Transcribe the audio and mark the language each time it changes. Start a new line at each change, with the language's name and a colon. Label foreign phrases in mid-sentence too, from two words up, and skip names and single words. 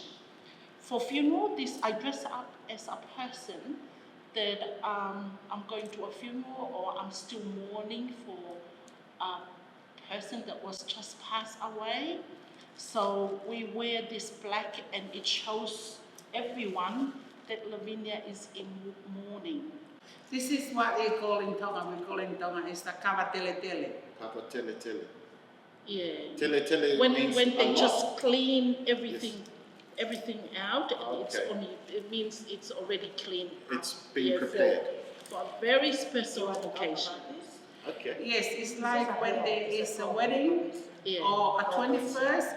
English: For funeral, I dress up as a person that I'm going to a funeral or I'm still mourning for a person that was just passed away. So we wear this black and it shows everyone that Lavinia is in mourning. This is what they call in Tonga. We call in Tonga is the
Tongan: kava tele tele. Kapa tele tele.
English: Yeah.
Tongan: Tele tele
English: when means they just clean everything, Yes. everything out, Okay. it means it's already clean. It's been prepared. For a very special occasion. Okay. Yes, it's like when there is a wedding or a 21st,